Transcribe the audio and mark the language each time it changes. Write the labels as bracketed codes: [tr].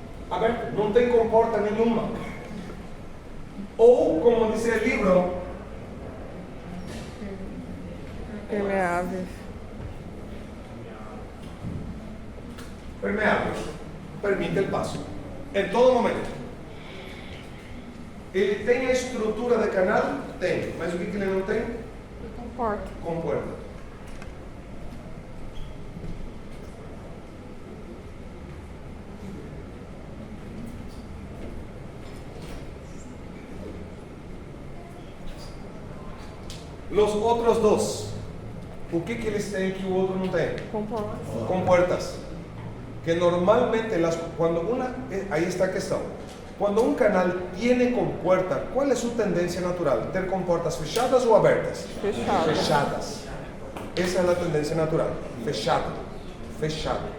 [es] A ver, no te [pt] comporta nenhuma. [es] O, como dice el libro, [pt] Permeáveis. [es] permeables, permite el paso, en todo momento. [pt] Ele tem a estrutura de canal? Tem, mas o que ele não tem? Comporta. Comporta. [es] Los otros dos, [pt] o que eles têm que o outro não tem? Comporta. [es] Compuertas. Que normalmente, ahí está la cuestión. Cuando un canal tiene compuerta, ¿cuál es su tendencia natural? ¿Tener compuertas fechadas o abiertas? [pt] Fechado. Fechadas. [es] Esa es la tendencia natural. [pt] Fechado. Fechado.